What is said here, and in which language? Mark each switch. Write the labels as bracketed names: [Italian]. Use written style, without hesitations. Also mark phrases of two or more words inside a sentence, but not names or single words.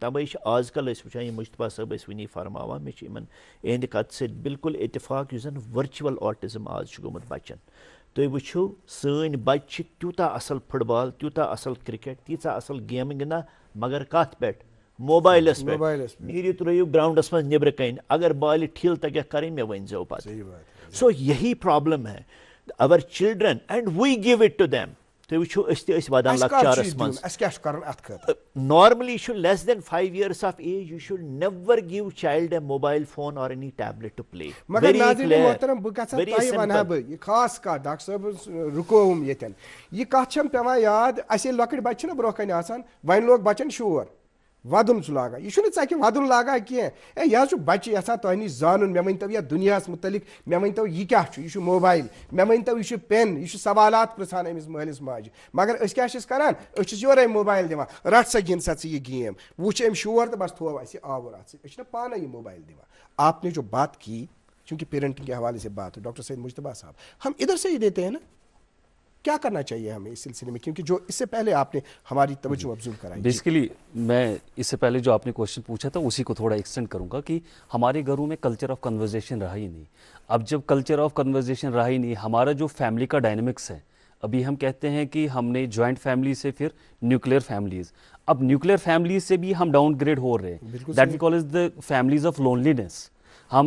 [Kashmiri] تَوَے چھِ آز کل أسۍ وٕچھان یِم مُشتبہ صٲب ٲسۍ وٕنی فرماوان مےٚ چھِ یِمن یِہنٛدِ کتھِ سۭتۍ بالکل اتفاق یُس زن ؤرچُول آٹزم آز چھُ گوٚمُت بچن تُہۍ وٕچھِو سٲنۍ بچہِ چھِ تیوٗتاہ اصل فٹ بال تیوٗتاہ اصل کرکٹ تیٖژاہ اصل گیمہٕ گِنٛدان مگر کتھ پٮ۪ٹھ موبایلس پٮ۪ٹھ نیٖرِو ترٲیِو گراونڈس منٛز نیٚبرٕ کَنۍ اگر بالہِ ٹھِل تگیکھ کرٕنۍ مےٚ ؤنۍزیو پتہٕ سو [Urdu] یہی پرابلم ہے [English] our children and we give it to them [Kashmiri] تُہۍ وٕچھِو أسۍ تہِ ٲسۍ ودان لۄکچارس منٛز [English] normally you should less than 5 years of age you should never give child a mobile phone or any tablet to play [Kashmiri] مگر ناظریٖن محترم بہٕ گژھٕ تۄہہِ ونہا بہٕ یہِ خاص کتھ ڈاکٹر صٲب رُکووُم ییٚتٮ۪ن یہِ کتھ چھم پیٚوان یاد اسہِ ییٚلہِ لۄکٕٹۍ بچہِ چھِنہ برونٛہہ کنہِ آسان وۄنۍ لوگ بچن شور ودُن چھُ لاگان یہِ چھُنہٕ ژکہِ ودُن لاگان کینٛہہ یہِ حظ چھُ بچہِ یژھان تۄہہِ نِش زانُن مےٚ ؤنۍتو یتھ دُنیاہس مُتعلق مےٚ ؤنۍتو یہِ کیاہ چھُ یہِ چھُ موبایل مےٚ ؤنۍتو یہِ چھُ پٮ۪ن یہِ چھُ سوالات پرژھان أمِس مٲلِس ماجہِ مگر أسۍ کیاہ چھِس کران أسۍ چھِس یورے موبایل دِوان رٹ سا گِنٛد سا ژٕ یہِ گیم وٕچھ أمۍ شور تہٕ بس تھوو اسہِ آوُر اتھ سۭتۍ أسۍ چھِنہ پانے یہ موبائل دِوان [Urdu] آپ نے جو بات کی چونکہ پیرنٹنگ کے حوالے سے بات ہے ڈاکٹر سید مجتبیٰ صاحب ہم ادھر سے ہی دیتے ہیں نا کیا کرنا چاہیے ہمیں اس سلسلے میں کیونکہ جو اس سے پہلے آپ نے ہماری توجہ مبذول کرائی بیسیکلی میں اس سے پہلے جو آپ نے کوشچن پوچھا تھا اسی کو تھوڑا ایکسٹینڈ کروں گا کہ ہمارے گھروں میں [English] culture of conversation [Urdu] رہا ہی نہیں اب جب [English] culture of conversation [Urdu] رہا ہی نہیں ہمارا جو فیملی کا ڈائنمکس ہے ابھی ہم کہتے ہیں کہ ہم نے [English] joint family [Urdu] سے پھر [English] nuclear families [Urdu] اب [English] nuclear families [Urdu] سے بھی ہم ڈاؤن گریڈ ہو رہے ہیں [English] that we call is the families of loneliness [Urdu] ہم